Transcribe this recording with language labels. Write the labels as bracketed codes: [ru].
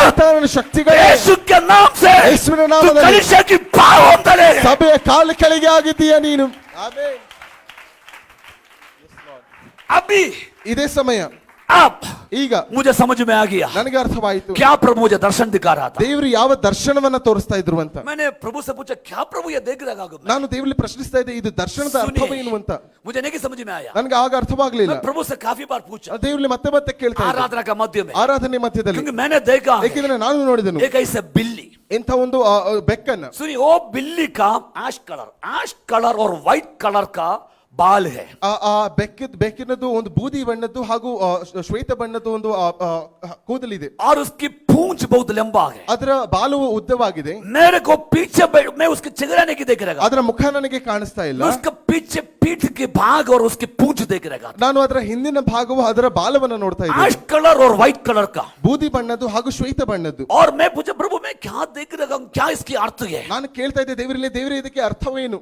[kn] ಸೈತಾನನ ಶಕ್ತಿಗಳೇ [hi] यीशु के नाम से [kn] ಯೇಸುವಿನ [hi] तू [kn] ನಾಮದಲ್ಲಿ [hi] कलीसिया की पावंदले [kn] ಸಭೆಯ ಕಾಲು ಕೆಳಗೆ ಆಗಿದ್ದೀಯ ನೀನು. ಆಮೆನ್. [hi] अभी [kn] ಇದೇ ಸಮಯ [hi] अब [kn] ಈಗ [hi] मुझे समझ में आ गया [kn] ನನಗೆ ಅರ್ಥವಾಯಿತು [hi] क्या प्रभु मुझे दर्शन दिखा रहा था [kn] ದೇವರು ಯಾವ ದರ್ಶನವನ್ನ ತೋರಿಸ್ತಾ ಇದ್ರು ಅಂತ. [hi] मैंने प्रभु से पूछा क्या प्रभु ये देख रहा है [kn] ನಾನು ದೇವರಲ್ಲಿ ಪ್ರಶ್ನಿಸ್ತಾ ಇದ್ದೆ, ಇದು ದರ್ಶನದ ಅರ್ಥವೇನು ಅಂತ. [hi] मुझे नहीं समझ में आया [kn] ನನಗೆ ಆಗ ಅರ್ಥವಾಗಲಿಲ್ಲ. [hi] मैं प्रभु से काफी बार पूछा [kn] ದೇವರಲ್ಲಿ ಮತ್ತೆ ಮತ್ತೆ ಕೇಳ್ತಾ ಇದ್ದೆ [hi] आराधना का मध्य में [kn] ಆರಾಧನೆ ಮಧ್ಯದಲ್ಲಿ. [hi] क्योंकि मैंने देखा [kn] ಏಕೆಂದ್ರೆ ನಾನು ನೋಡಿದೆನು [hi] एक ऐसे बिल्ली [kn] ಇಂಥ ಒಂದು ಬೆಕ್ಕನ್ನ. [hi] सुनिए वो बिल्ली का ऐश कलर और व्हाइट कलर का बाल है [kn] ಆ ಬೆಕ್ಕಿನದು ಒಂದು ಬೂದಿ ಬಣ್ಣದ್ದು ಹಾಗೂ ಶ್ವೇತ ಬಣ್ಣದ್ದು ಒಂದು ಕೂದಲಿದೆ. [hi] और उसकी पूंछ बहुत लंबा है [kn] ಅದರ ಬಾಲವು ಉದ್ದವಾಗಿದೆ. [hi] मेरे को पीछे मैं उसके चेहरा नहीं देख रहा [kn] ಅದರ ಮುಖ ನನಗೆ ಕಾಣಿಸ್ತಾ ಇಲ್ಲ. [hi] मैं उसके पीछे पीठ के भाग और उसकी पूंछ देख रहा [kn] ನಾನು ಅದರ ಹಿಂದಿನ ಭಾಗವು ಅದರ ಬಾಲವನ್ನು ನೋಡ್ತಾ ಇದ್ದೆ. [hi] ऐश कलर और व्हाइट कलर का [kn] ಬೂದಿ ಬಣ್ಣದ್ದು ಹಾಗೂ ಶ್ವೇತ ಬಣ್ಣದ್ದು. [hi] और मैं पूछा प्रभु मैं क्या देख रहा हूँ क्या इसकी अर्थ है [kn] ನಾನು ಕೇಳ್ತಾ ಇದ್ದೆ ದೇವರೇ ಇದಕ್ಕೆ ಅರ್ಥವೇನು.